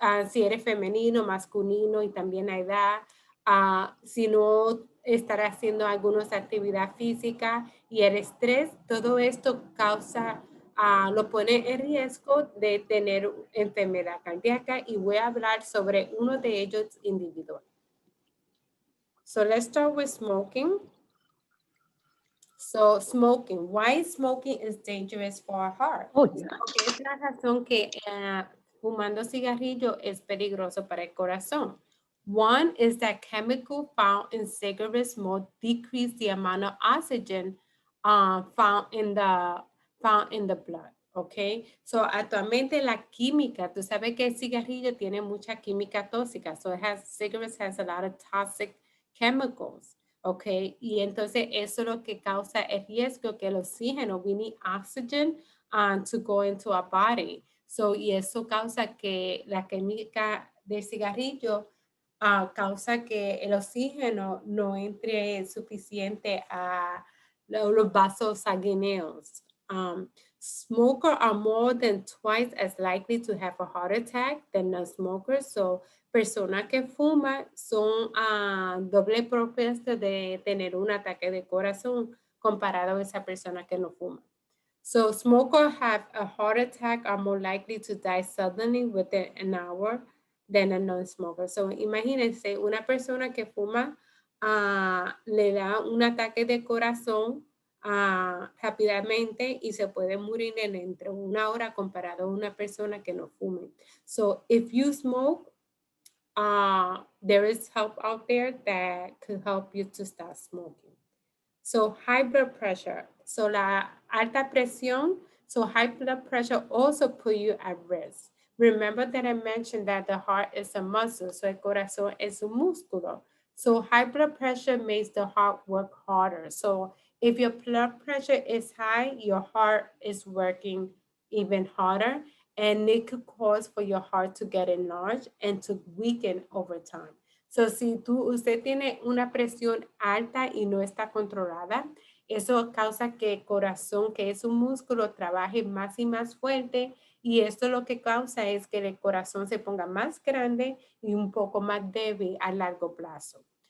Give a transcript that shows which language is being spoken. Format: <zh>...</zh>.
<es>si eres femenino, masculino y también la edad, si no estar haciendo alguna actividad física y el estrés, todo esto causa, lo pone en riesgo de tener enfermedad cardíaca y voy a hablar sobre uno de ellos individual.</es> <en>So let's start with smoking. So smoking. Why smoking is dangerous for our heart? Oh, yeah.</en> <es>Porque es la razón que fumando cigarrillo es peligroso para el corazón.</es> <en>One is that chemical found in cigarette smoke decrease the amount of oxygen found in the blood.</en> <es>Okay, so actualmente la química, tú sabes que el cigarrillo tiene mucha química tóxica,</es> <en>so cigarettes has a lot of toxic chemicals.</en> <es>Okay, y entonces eso es lo que causa el riesgo que el oxígeno,</es> <en>we need oxygen to go into our body.</en> <es>So, y eso causa que la química del cigarrillo causa que el oxígeno no entre suficiente a los vasos sanguíneos.</es> <en>Smokers are more than twice as likely to have a heart attack than non-smokers.</en> <es>So, personas que fuman son doble propensa de tener un ataque de corazón comparado a esa persona que no fuma.</es> <en>So smokers have a heart attack are more likely to die suddenly within an hour than a non-smoker.</en> <es>So imagínense, una persona que fuma le da un ataque de corazón rápidamente y se puede morir en entre una hora comparado a una persona que no fume.</es> <en>So if you smoke, there is help out there that could help you to stop smoking. So high blood pressure. So</en> <es>la alta presión.</es> <en>So high blood pressure also put you at risk. Remember that I mentioned that the heart is a muscle.</en> <es>So el corazón es un músculo.</es> <en>So high blood pressure makes the heart work harder. So if your blood pressure is high, your heart is working even harder, and it could cause for your heart to get enlarged and to weaken over time.</en> <es>So, si usted tiene una presión alta y no está controlada, eso causa que el corazón, que es un músculo, trabaje más y más fuerte, y esto lo que causa es que el corazón se ponga más grande y un poco más débil a largo plazo.</es>